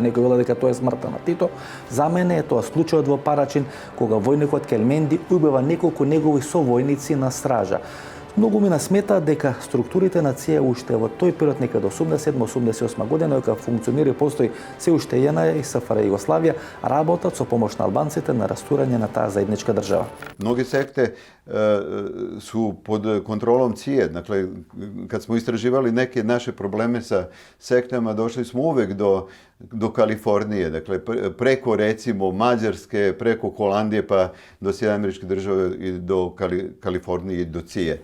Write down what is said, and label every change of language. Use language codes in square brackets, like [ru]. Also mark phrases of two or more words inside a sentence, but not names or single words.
[mk] Некој вела дека тоа е смртта на Тито. За мене е тоа случајот во Парачин, кога војникот Келменди убива неколку негови совојници на стража. Многу ми насмета дека структурите на ЦИЕ уште во тој период, некаде 87-88 година, кога функционира и постои се уште една и СФР Југославија, работат со помош на албанците на растурање на таа заедничка држава. [sr] Mnoge sekte su pod kontrolom CIE. Dakle, kad smo istraživali neke naše probleme sa sektama, došli smo uvek do Kalifornije. Dakle, preko recimo Mađarske, preko Holandije, pa do Sjedinjenih Američkih Država i do Kalifornije i do CIE.